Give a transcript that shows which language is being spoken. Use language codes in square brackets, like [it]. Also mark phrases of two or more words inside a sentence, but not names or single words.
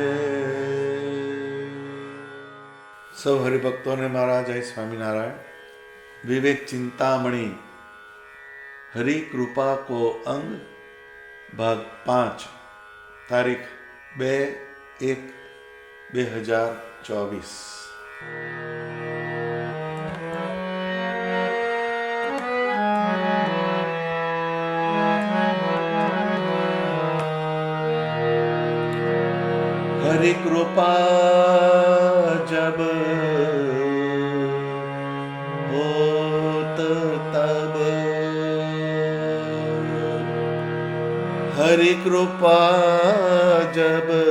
[gu] સૌ હરિભક્તોને મારા જય સ્વામિનારાયણ. વિવેક ચિંતામણી હરિ કૃપા કો અંગ ભાગ 5 તારીખ 2/1/2024. [hi] हरि कृपा जब होत तब, हरि कृपा जब